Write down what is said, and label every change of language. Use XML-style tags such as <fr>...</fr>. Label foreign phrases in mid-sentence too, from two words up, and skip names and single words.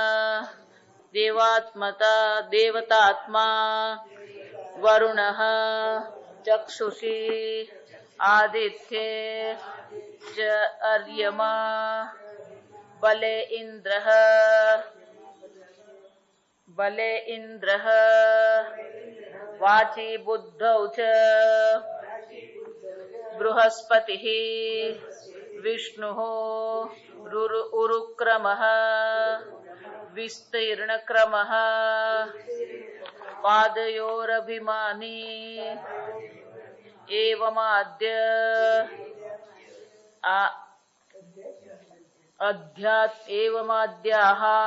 <sa>દેવતાત્મા વરુણઃ ચક્ષુષી આદિત્યે ચ અર્યમા બલે ઇન્દ્રઃ वाची बुद्धौ च बृहस्पतिः विष्णुः उरुक्रमः विस्तीर्णक्रमः पादयोरभिमानी एवमाद्य एवमाद्याः</sa>